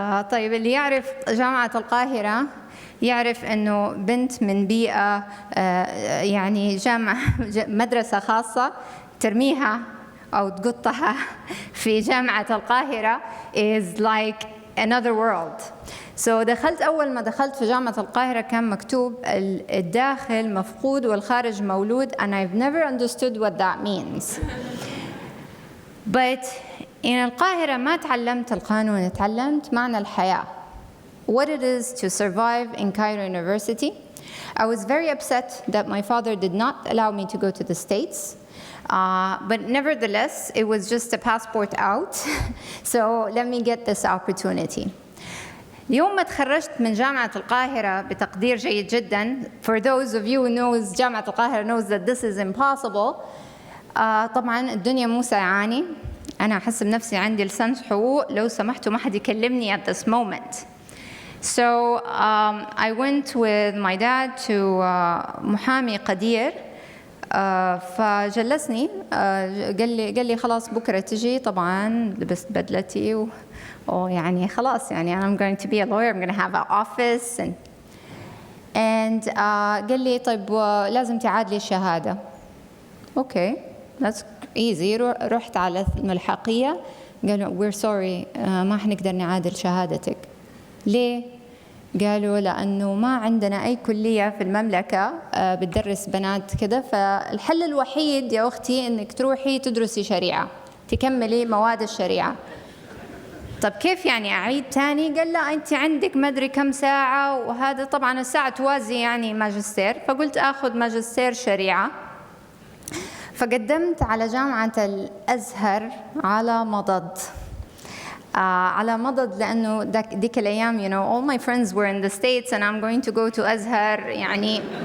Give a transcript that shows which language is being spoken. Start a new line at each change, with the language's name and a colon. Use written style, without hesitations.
Arabic: طيب اللي يعرف جامعة القاهرة يعرف إنه بنت من بيئة يعني جامعة مدرسة خاصة ترميها أو تقطها في جامعة القاهرة
English: is like another world.
Arabic: So أول ما دخلت في جامعة القاهرة كان مكتوب الداخل مفقود والخارج مولود
English: and I've never understood what that means. But in
Arabic: القاهرة ما تعلمت القانون، تعلمت معنى الحياة.
English: What it is to survive in Cairo University. I was very upset that my father did not allow me to go to the States. But nevertheless, it was just a passport out. So let me get this opportunity.
Arabic: يوم ما تخرجت من جامعة القاهرة بتقدير جيد جدا,
English: for those of you who knows جامعة القاهرة knows that this is impossible.
Arabic: طبعا الدنيا مو سايعاني. أنا أحس بنفسي عندي لسان حقوق لو سمحتوا ما حد يكلمني
English: at this moment. So I went with my dad to
Arabic: محامي قدير. فجلسني قال لي خلاص بكرة تجي. طبعا لبست بدلتي يعني خلاص يعني
English: I'm going to be a lawyer, I'm going to have an office and
Arabic: قال لي طيب لازم تعادلي الشهادة.
English: Okay, that's easy.
Arabic: رحت على الملحقية قالوا
English: we're sorry
Arabic: ما حنقدر نعادل شهادتك. ليه؟ قالوا لأنه ما عندنا أي كلية في المملكة بتدرس بنات كده، فالحل الوحيد يا أختي إنك تروحي تدرسي شريعة تكملي مواد الشريعة. طب كيف يعني أعيد تاني؟ قال لا أنت عندك ما أدري كم ساعة وهذا طبعا الساعة توازي يعني ماجستير. فقلت أخذ ماجستير شريعة. فقدمت على جامعة الأزهر على مضض. على مضض لأنه ديك الأيام
English: you know all my friends were in the States and I'm going to go to أزهر يعني.